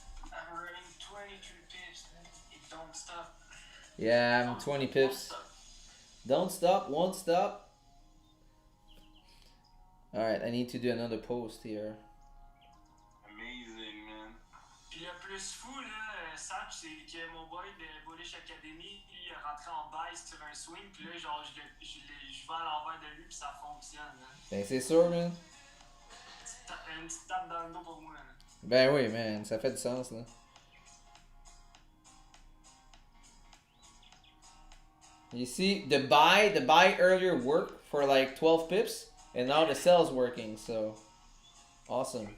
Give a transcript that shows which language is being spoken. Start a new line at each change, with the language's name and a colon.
English: I'm running 23 pips. It don't stop. Yeah, I'm 20 pips. Don't stop, won't stop. Alright, I need to do another post here. Amazing, man.
French: Puis le plus fou, là, Sach, c'est que mon boy de Bullish Academy, lui, il est rentré en bail sur un swing, puis là, genre, je vais à l'envers de lui, puis ça fonctionne. Là. Ben, c'est sûr, man. Une petite tape dans le dos pour moi. Là. Ben oui, man, ça fait du sens, là.
English: You see, the buy earlier worked for like 12 pips, and now the sell's working, so awesome.